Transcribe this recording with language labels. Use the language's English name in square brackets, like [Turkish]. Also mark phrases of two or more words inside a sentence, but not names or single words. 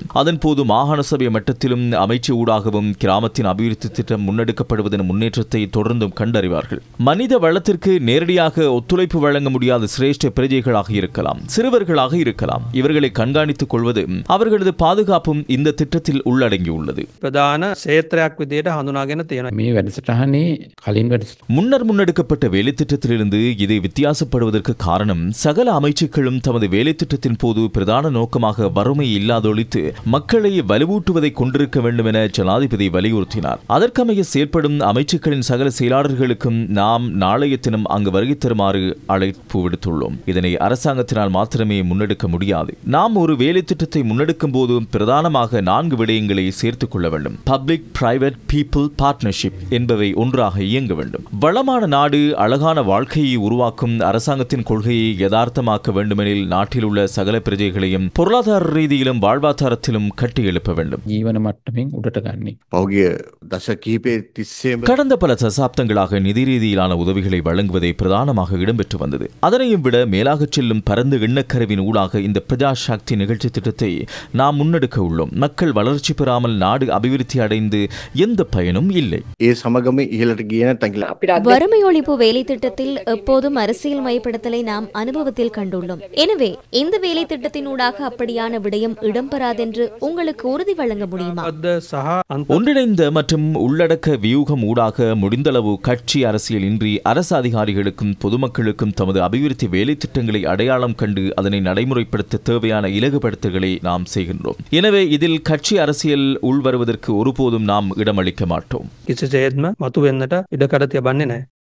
[Tamil] அதன்போது மாகாண சபை மட்டத்திலும் அமைச்சு ஊடாகவும் கிராமத்தின் அபிவிருத்தி திட்டம் முன்னெடுக்கப்படுவதன் முன்னேற்றத்தை தொடர்ந்தும் கண்டறிவார்கள். மனித வளத்திற்கு நேரடியாக ஒத்துழைப்பு வழங்க முடியாத சிரேஷ்ட பிரஜைகளாக இருக்கலாம், சிறுவர்களாக இருக்கலாம். இவர்களை கண்காணித்துக் கொள்வது, அவர்களது பாதுகாப்பும் இந்த திட்டத்தில் உள்ளடங்கியுள்ளது. [Sinhala] ප්‍රධාන ක්ෂේත්‍රයක් විදියට හඳුනාගෙන තියෙනවා. මේ වැඩසටහනේ කලින් [Tamil] முன்னர் முன்னெடுக்கப்பட்ட வேலை திட்டத்திலிருந்து இது வித்தியாசப்படுவதற்கு காரணம், சகல அமைச்சுக்களும் தமது வேலை திட்டத்தின் போது பிரதான நோக்கமாக வறுமை இல்லாதொழித்து மக்களை வலுவூட்டுவதை கொண்டிருக்க வேண்டும் என ஜனாதிபதி வலியுறுத்தினார். அதற்கமைய செயற்படும் அமைச்சுக்களின் சகல செயலாளர்களுக்கும் நாம் நாளைய தினம் அங்கு வருகை தருமாறு அழைப்பு விடுத்துள்ளோம். இதனை அரசாங்கத்தினால் மாத்திரமே முன்னெடுக்க முடியாது. நாம் ஒரு வேலை திட்டத்தை முன்னெடுக்கும் போது பிரதானமாக 4 விடயங்களை சேர்த்துக் கொள்ள வேண்டும். [English] Public, Private, People Partnership [Tamil] என்பவை ஒன்றாக இயங்க வேண்டும். வளமான நாடு, அழகான வாழ்க்கையை உருவாக்கும் அரசாங்கத்தின் கொள்கையை யதார்த்தமாக்க வேண்டுமெனில் நாட்டில் உள்ள சகல பிரஜைகளையும் பொருளாதார ரீதியிலும் வாழ்வாதாரத்திலும் கட்டி எழுப்ப வேண்டும். [Sinhala] ජීවන මට්ටමින් උඩට ගන්නේ. පෞගිය දශ කිහිපය තිස්සේම [Tamil] கடந்த பல தசாப்தங்களாக நிதி ரீதியிலான உதவிகளை வழங்குவதை பிரதானமாக இடம்பெற்று வந்தது. அதனையும் விட மேலாக செல்லும் பரந்த எண்ணக்கருவின் ஊடாக இந்த பிரஜா சக்தி நிகழ்ச்சி திட்டத்தை நாம் முன்னெடுக்க உள்ளோம். மக்கள் வளர்ச்சி பெறாமல் நாடு அபிவிருத்தி அடைந்து எந்த பயனும் இல்லை. [Sinhala] ඒ සමගම ඉහළට ගිය නැත්නම් [Tamil] வறுமை ஒழிப்பு வேலை திட்டத்தில் எப்போதும் அரசியல் மயப்படுத்தலை நாம் அனுபவத்தில் கண்டுள்ளோம். எனவே இந்த வேலை திட்டத்தினூடாக அப்படியான விடயம் இடம்பெறாதென்று உங்களுக்கு உறுதி வழங்க முடியுமா? ஒன்றிணைந்த மற்றும் உள்ளடக்க வியூகம் ஊடாக முடிந்தளவு கட்சி அரசியல் இன்றி அரசு அதிகாரிகளுக்கும் பொதுமக்களுக்கும் தமது அபிவிருத்தி வேலை திட்டங்களை அடையாளம் கண்டு அதனை நடைமுறைப்படுத்த தேவையான இலகுபடுத்தல்களை நாம் செய்கின்றோம். எனவே இதில் கட்சி அரசியல் உள்வருவதற்கு ஒருபோதும் நாம் இடமளிக்க மாட்டோம். [Sinhala] කිසිසේත්ම මතු වෙන්නට ඉඩ කඩ තියබන්නේ නැහැ.